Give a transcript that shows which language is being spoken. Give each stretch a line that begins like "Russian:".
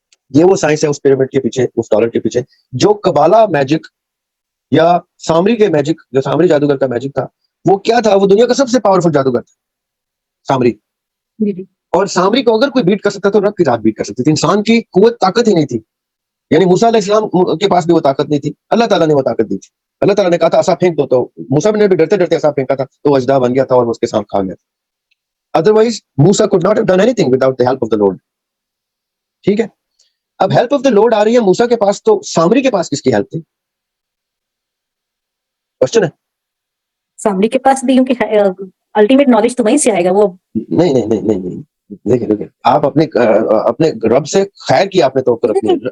Urdu: یہ وہ سائنس ہے اس پیرامڈ کے پیچھے، اس ڈالر کے پیچھے. جو کبالا میجک یا سامری کے میجک، جو سامری جادوگر کا میجک تھا، وہ کیا تھا؟ وہ دنیا کا سب سے پاورفل جادوگر تھا سامری. اور سامری کو اگر کوئی بیٹ کر سکتا تو رب کی ذات بیٹ کر سکتی تھی. انسان کی قوت طاقت ہی نہیں تھی. یعنی موسیٰ علیہ السلام کے پاس بھی وہ طاقت نہیں تھی، اللہ تعالیٰ نے وہ طاقت دی تھی. اللہ تعالیٰ نے کہا تھا عصا پھینک دو، تو موسیٰ نے بھی ڈرتے ڈرتے عصا پھینکا تھا تو وہ اژدہا بن گیا تھا اور اس کے ساتھ کھا گیا تھا.
English: Otherwise موسیٰ could not have done anything without the help of the Lord.
Urdu: ٹھیک ہے، اب ہیلپ آف دا لارڈ آ رہی ہے موسیٰ کے پاس، تو سامری کے پاس کس کی ہیلپ تھی؟ کوشچن ہے. سامری کے پاس بھی، کیونکہ الٹیمیٹ نالج تو وہیں سے آئے گا. وہ نہیں دیکھیں آپ اپنے رب سے خیر کی آپ نے توقع رکھنی ہے.